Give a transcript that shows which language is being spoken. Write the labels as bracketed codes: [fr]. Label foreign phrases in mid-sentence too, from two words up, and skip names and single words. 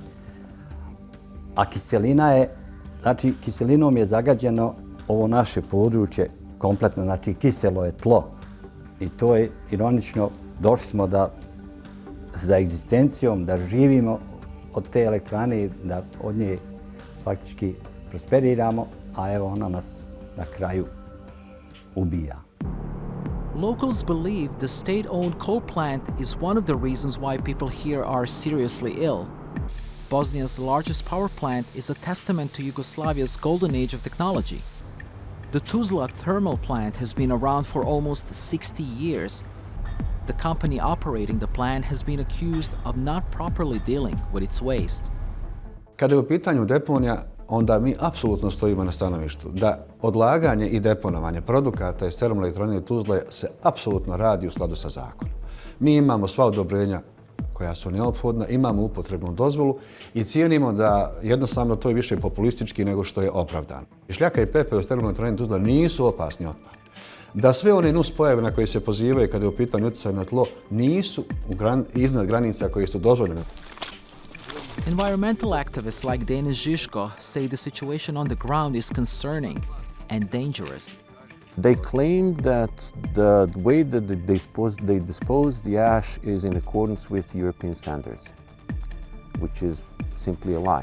[bs] A kiselina je, znači kiselinom je zagađeno ovo naše područje kompletno, znači kiselo je tlo. I to je ironično, došli smo za egzistencijom, da živimo od te elektrane, da od nje faktički prosperiramo, a evo ona nas na kraju ubija. [en] Locals believe the state-owned coal plant is one of the reasons why people here are seriously ill. Bosnia's largest power plant is a testament to Yugoslavia's golden age of technology. The Tuzla thermal plant has been around for almost 60 years. The company operating the plant has been accused of not properly dealing with its waste. [bs] Kada je u pitanju deponija, onda mi apsolutno stojimo na stanovištu da odlaganje i deponovanje produkata iz termoelektrane Tuzle se apsolutno radi u skladu sa zakonom. Mi imamo sva odobrenja koja su neophodna, imamo upotrebnu dozvolu i cijenimo da jednostavno to je više populistički nego što je opravdano. Šljaka i pepeo iz termoelektrane Tuzla nisu opasni otpad. Da sve one nuspojave na koje se pozivaju kada je u pitanju utjecaj na tlo nisu iznad granica koje su dozvoljene. [en] Environmental activists like Denis Žižko say the situation on the ground is concerning and dangerous. They claim that the way that they dispose the ash is in accordance with European standards, which is simply a lie.